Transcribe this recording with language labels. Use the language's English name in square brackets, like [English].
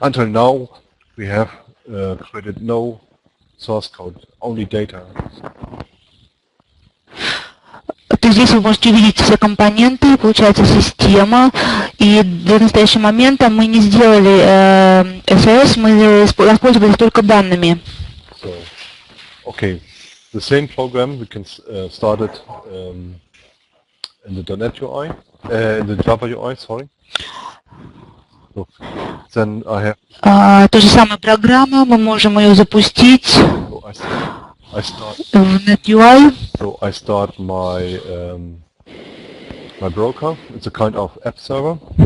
[English] Until now, we have created no source code, only data. [Russian] То здесь вы можете увидеть все компоненты, получается система. И до настоящего момента мы не сделали SaaS, мы воспользовались только данными. [English] So, okay, the same program we can start it in the .NET UI, in the Java UI, sorry. So then I have. [Russian] То же самое программа, мы можем ее запустить [English] So I start. [Russian] в NetUI. [English] So I start my my broker. It's a kind of app server.